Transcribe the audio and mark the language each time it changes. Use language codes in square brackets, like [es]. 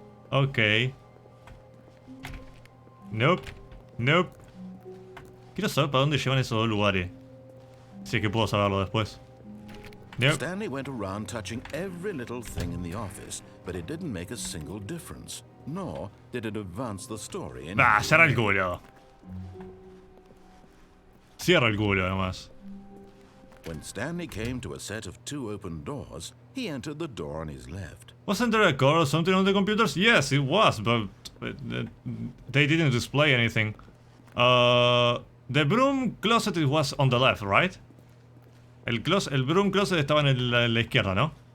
[en] Ok. Nope. [es] Quiero saber para dónde llevan esos dos lugares. Si es que puedo saberlo después. [en] Nope. Stanley went around touching every little thing in the office, but it didn't make a single difference, nor did it advance the story. [es] Cierra el culo. Cierra el culo, además. [en] When Stanley came to a set of 2 open doors, he entered the door on his left. Wasn't there a code or something on the computers? Yes, it was, but they didn't display anything. The broom closet was on the left, right? [es] El broom closet estaba en la izquierda, ¿no?